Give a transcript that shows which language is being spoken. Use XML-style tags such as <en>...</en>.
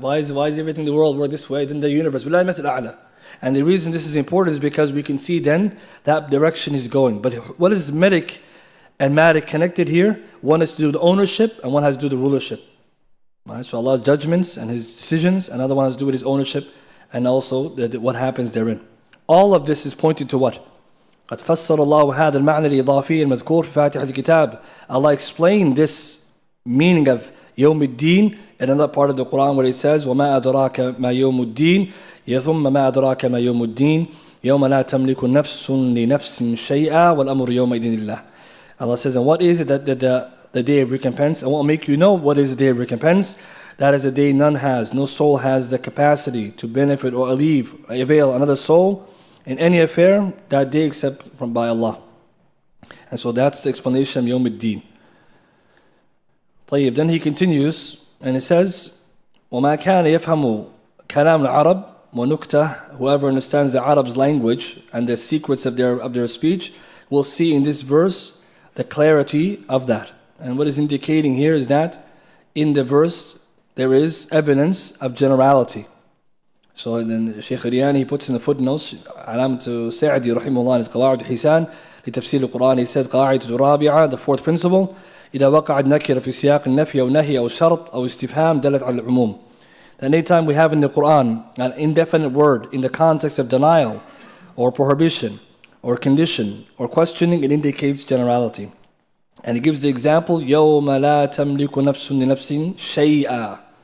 <en>Why is everything in the world work this way, then the universe? And the reason this is important is because we can see then that direction is going. But what is Malik and Malik connected here? One is to do with ownership and one has to do with the rulership. Right? So Allah's judgments and His decisions, another one has to do with His ownership and also what happens therein. All of this is pointing to what?</en> <ar>قد فسر الله هذا المعنى الإضافي المذكور في فاتحة الكتاب.</ar> <en>Allah explained this meaning of</en> <ar>يوم الدين</ar> <en>in another part of the Quran where He says</en> <ar>وما أدراك ما يوم الدين يثم ما أدراك ما يوم الدين يوم لا تملك نفس لنفس شيئا والأمر يومئذ لله.</ar> <en>Allah says, and what is it that the day of recompense? I want to make you know what is the day of recompense. That is a day no soul has the capacity to benefit or avail another soul in any affair that day except by Allah. And so that's the explanation of Yawm al-Din.</en> <ar>طيب,</ar> <en>then he continues and he says</en> <ar>وما كان يفهم كلام العرب ونكتة.</ar> <en>Whoever understands the Arab's language and the secrets of their speech will see in this verse the clarity of that. And what is indicating here is that in the verse there is evidence of generality. So then Shaykh Riyani, he puts in the footnotes, Alamat Sa'di rahimahullah in his Qawa'id al-Hisan</en> <ar>لتفسير القرآن,</ar> <en>he says</en> <ar>قاعدة الرابعة,</ar> <en>the fourth principle,</en> <ar>إذا وقعت نكرة في سياق النفي أو نهي أو شرط أو استفهام دلت على العموم.</ar> <en>That anytime we have in the Quran an indefinite word in the context of denial or prohibition or condition or questioning, it indicates generality. And he gives the example</en> <ar>يوم لا تملك نفس لنفس شيئا.</ar>